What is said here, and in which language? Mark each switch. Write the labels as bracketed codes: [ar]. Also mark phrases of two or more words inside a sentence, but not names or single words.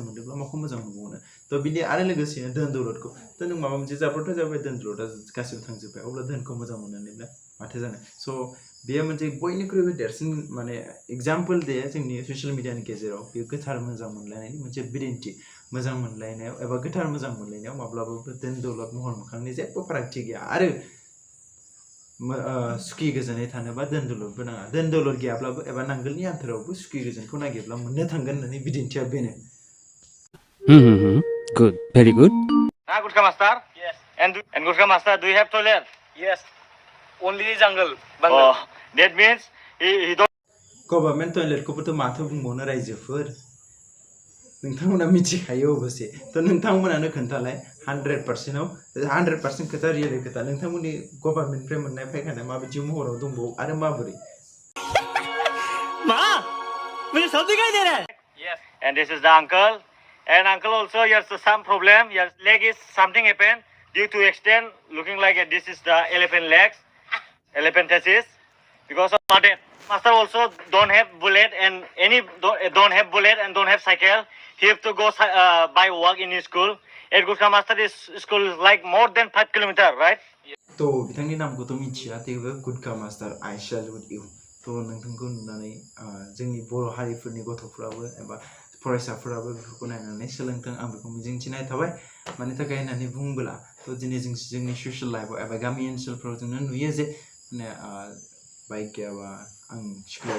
[brx] मोनदोंब्ला माखौ मोजां मोनबावनो तो बिदि आरो लोगोसेनो धोन दौलतखौ तो नों माबा मोनसे जाब्रबथाय जाबाय धोन दौलता गासिबो थांजोब्बाय अब्ला धोनखौ मोजां मोननानैब्ला माथो जानो स' बेयो मोनसे बयनिख्रुइबो देरसिन माने एग्जाम्पल दे जोंनि ससियेल मिडियानि गेजेराव बेयो गोथार मोजां मोनलायनायनि मोनसे बिदिन्थि मोजां मोनलायनायाव एबा गोथार मोजां मोनलायनायाव माब्लाबाबो धोन दौलत महर मोखांनि जेबो फारागथि गैया आरो सुखि गोजोनै थानोबा धोन दौलतबो नाङा धोन दौलत गैयाब्लाबो एबा नांगोलनि आन्थोरावबो सुखि गोजोनखौ नागिरब्ला मोननो थांगोन होननानै बिदिन्थिया बेनो [en] Good, very good. Gutka master. Yes. And Gutka master, do you have toilet? Yes. Only jungle. Oh, that means he don't. [brx] गभर्नमेन्ट टयलेटखौबोथ' माथो बुंबावनो रायजोफोर नोंथांमोना मिथिखायो अबसे तो नोंथांमोनानो खोन्थालाय 100% खोथा रियेलि खोथा नोंथांमोननि गभर्नमेन्टनिफ्राय मोननाय फायखानाया माबायदि महराव दंबावो आरो माबोरै [en] Yes. And this is the uncle. And uncle also, he has some problem. Your leg is something happened. due to extent looking like this is the elephant legs, elephant thesis. Because of that, master also don't have bullet and don't have bullet and don't have cycle. He have to go by walk in his school. At Gutka master is school is like more than 5 kilometers, right? [brx] तो बिथांनि नामखौथ' मिथिया थेवबो गुटका मास्टार [en] I salute you [brx] थ' नोंथांखौ नुनानै जोंनि बर' हारिफोरनि गथ'फोराबो एबा फरायसाफोराबो बेफोरखौ नायनानै सोलोंथों आं बेखौ मिजिंथिनाय थाबाय मानि थाखाय होननानै बुङोब्ला थ' दिनै जों जोंनि ससियेल लाइफआव एबा गामि ओनसोलफोराव जोङो नुयो जे माने बाइक गैयाबा आं स्कुलाव